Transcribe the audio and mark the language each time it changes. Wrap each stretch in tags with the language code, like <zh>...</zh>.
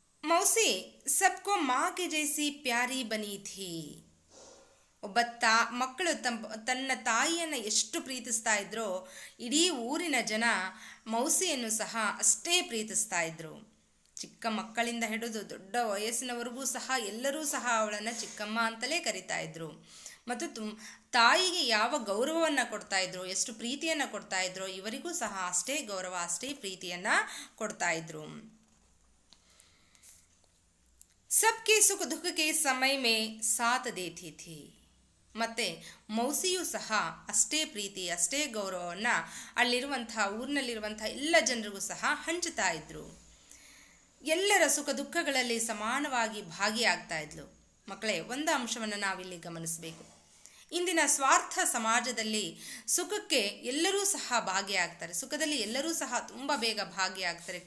<hi>मौसी सबको माँ के जैसी प्यारी बनी थी.</hi> <kn>ಒಬ್ಬ ಮಕ್ಕಳು ತನ್ನ ತಾಯಿಯನ್ನು ಎಷ್ಟು ಪ್ರೀತಿಸ್ತಾ ಇದ್ರೋ ಇಡೀ ಊರಿನ ಜನ ಮೌಸಿಯನ್ನು ಸಹ ಅಷ್ಟೇ ಪ್ರೀತಿಸ್ತಾ ಇದ್ರು. ಚಿಕ್ಕ ಮಕ್ಕಳಿಂದ ಹಿಡಿದು ದೊಡ್ಡ ವಯಸ್ಸಿನವರೆಗೂ ಸಹ ಎಲ್ಲರೂ ಸಹ ಅವಳನ್ನು ಚಿಕ್ಕಮ್ಮ ಅಂತಲೇ ಕರಿತಾ ಇದ್ರು. ಮತ್ತು ತಾಯಿಗೆ ಯಾವ ಗೌರವವನ್ನು ಕೊಡ್ತಾ ಇದ್ರು, ಎಷ್ಟು ಪ್ರೀತಿಯನ್ನು ಕೊಡ್ತಾ ಇದ್ರು, ಇವರಿಗೂ ಸಹ ಅಷ್ಟೇ ಗೌರವ, ಅಷ್ಟೇ ಪ್ರೀತಿಯನ್ನು ಕೊಡ್ತಾ ಇದ್ರು.</kn> <hi>सबके सुख दुख के समय में साथ देती थी.</hi> <kn>ಮತ್ತು ಮೌಸಿಯೂ ಸಹ ಅಷ್ಟೇ ಪ್ರೀತಿ, ಅಷ್ಟೇ ಗೌರವವನ್ನು ಅಲ್ಲಿರುವಂಥ ಊರಿನಲ್ಲಿರುವಂಥ ಎಲ್ಲ ಜನರಿಗೂ ಸಹ ಹಂಚುತ್ತಾ ಇದ್ರು. ಎಲ್ಲರ ಸುಖ ದುಃಖಗಳಲ್ಲಿ ಸಮಾನವಾಗಿ ಭಾಗಿಯಾಗ್ತಾ ಇದ್ಲು. ಮಕ್ಕಳೇ, ಒಂದು ಅಂಶವನ್ನು ನಾವಿಲ್ಲಿ ಗಮನಿಸಬೇಕು. ಇಂದಿನ ಸ್ವಾರ್ಥ ಸಮಾಜದಲ್ಲಿ ಸುಖಕ್ಕೆ ಎಲ್ಲರೂ ಸಹ ಭಾಗಿಯಾಗ್ತಾರೆ, ಸುಖದಲ್ಲಿ ಎಲ್ಲರೂ ಸಹ ತುಂಬ ಬೇಗ ಭಾಗಿಯಾಗ್ತಾರೆ.</kn>